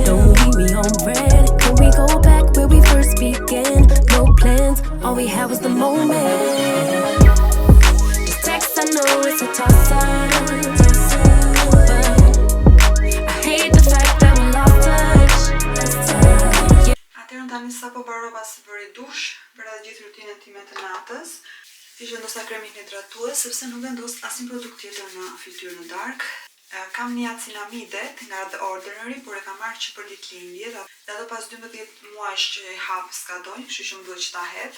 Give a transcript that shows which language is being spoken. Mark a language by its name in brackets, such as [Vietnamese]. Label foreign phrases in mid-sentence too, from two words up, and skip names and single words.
[English] Don't leave me on red. Can we go back where we first began? No plans, all we had was the moment. Just text, I know it's a toss-up, but I hate the fact that we lost touch. [Albanian] Atëherë tani sapo mbarova së bëri dush për atë gjithë rutinën time të natës. Thjesht vendosa kremin hidratues sepse nuk vendos asnjë produkt tjetër në fytyrë në darkë. Kam niacinamide nga The Ordinary, por e kam marrë që për ditëlindje dhe ato pas 12 muajsh që e hap s'ka donjë, kështu që më duhet që ta hedh.